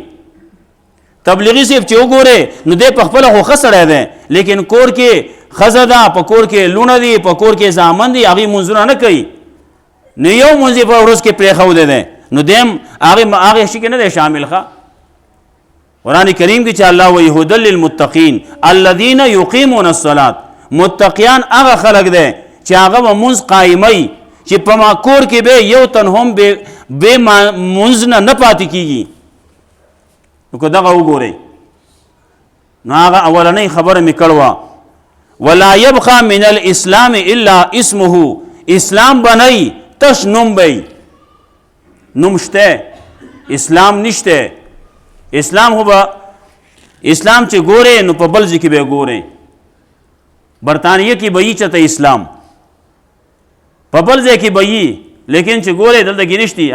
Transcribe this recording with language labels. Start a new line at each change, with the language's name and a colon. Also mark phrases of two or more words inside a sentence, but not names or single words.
Pashto: تبلیغي صاحب چې وګورئ نو دی په خپله خو ښه سړی دی لیکن کور کې ښځه ده، په کور کې لونه دي، په کور کې زامن دي، هغې مونځونه نه کوي. نو یو مونځ یې په ورځ کې پرېښودی دی نو دیم هغې شي کې نه دی شامل. ښه قرآن کریم کې چې الله وایي
Arabic: هدى للمتقین الذین یقیمون الصلاة،
Pashto: متقیان هغه خلک دی چې هغه به مونځ قایموي چې په ما کور کې به یو تن هم بې مونځ نه پاتې کېږي. نو که دغه وګورئ نو هغه اولنۍ خبره مې کړې وه
Arabic: ولا یبقى من الاسلام الا اسمه.
Pashto: اسلام بنئ تش نوم بی، نوم شته اسلام نشته. اسلام خو به اسلام چې ګورئ نو په بل ځای کې به ګورئ. برطانیه کې به یي چېرته اسلام، په بل ځای کې به یي لیکن چې ګورئ دلته کې نشتي.